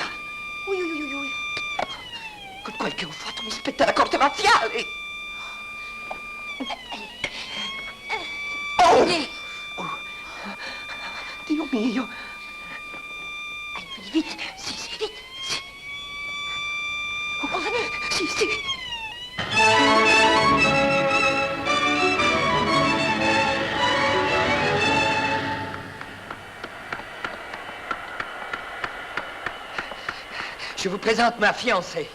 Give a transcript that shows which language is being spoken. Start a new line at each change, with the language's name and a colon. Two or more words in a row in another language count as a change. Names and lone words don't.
French: Oui, oui, oui, oui.
Italian: Con quel che ho fatto mi spetta la corte marziale! Oh! Dio mio!
French: Allez, vite.
Italian: Si, si,
French: vite. Si. Vous comprenez?
Italian: Si, si.
French: Je vous présente ma fiancée.